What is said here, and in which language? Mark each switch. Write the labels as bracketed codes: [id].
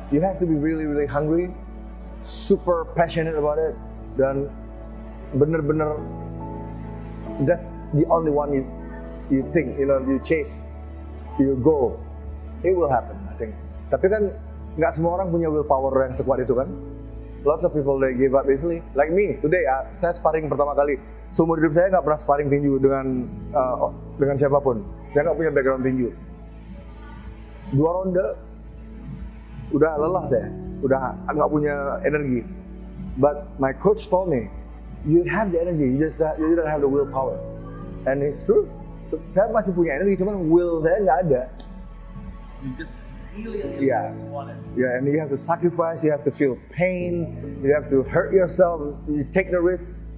[en] You have to be really hungry, super passionate about it, [id] dan bener-bener [en] that's the only one you think, you chase, you go, it will happen, I think. [id] Tapi kan nggak semua orang punya willpower yang sekuat itu kan. [en] Lots of people they give up easily. Like me today, [id] saya sparring pertama kali. Seumur hidup saya nggak pernah sparring tinju dengan siapapun. Saya nggak punya background tinju. 2 ronde udah lelah saya, udah nggak punya energi. [en] But my coach told me, you have the energy, you don't have the willpower. And it's true. [id] So, saya masih punya energi, cuman will saya nggak ada. [en] You just really have to want it. Yeah, and you have to sacrifice, you have to feel pain, you have to hurt yourself, you take the risk.